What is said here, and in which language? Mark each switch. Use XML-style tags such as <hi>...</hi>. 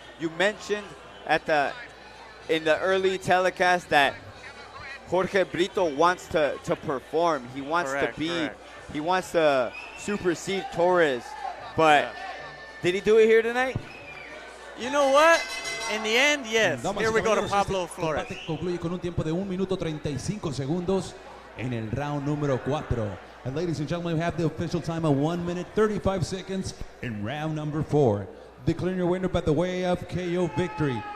<en>You mentioned in the early telecast that Jorge Brito wants to perform. He wants he wants to supersede Torres. But did he do it here tonight? You know what? In the end, yes. Here we go to Pablo Flores.</en> <es>Este concluye con un tiempo de 1 minuto 35 segundos en el round número 4.</es> <en>And ladies and gentlemen, we have the official time of 1 minute 35 seconds in round number 4. Declaring your winner by the way of KO victory,</en>